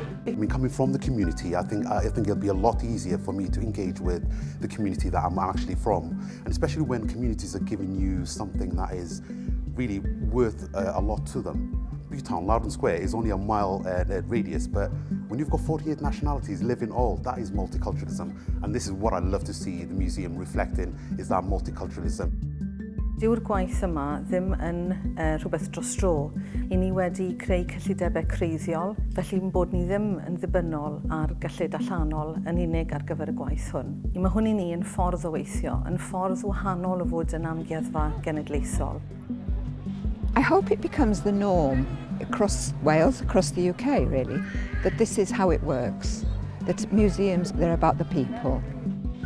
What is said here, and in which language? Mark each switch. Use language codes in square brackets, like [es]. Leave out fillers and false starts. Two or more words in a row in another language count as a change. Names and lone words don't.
[en] I mean, coming from the community, I think it'll be a lot easier for me to engage with the community that I'm actually from, and especially when communities are giving you something that is really worth a lot to them. Newtown, Loudon Square is only a mile radius, but when you've got 48 nationalities living all, that is multiculturalism. And this is what I love to see the museum reflecting, is that multiculturalism. [cy] Dyw'r gwaith yma ddim yn rhywbeth dros dro. I ni wedi creu cyllidebau creiddiol, felly bod ni ddim yn ddibynnol ar gyllid allanol yn unig ar gyfer y gwaith hwn. Mae hwn I ni yn ffordd o weithio, yn ffordd wahanol o fod yn amgueddfa genedlaethol. [en] I hope it becomes the norm across Wales, across the UK really, that this is how it works, that museums, they're about the people.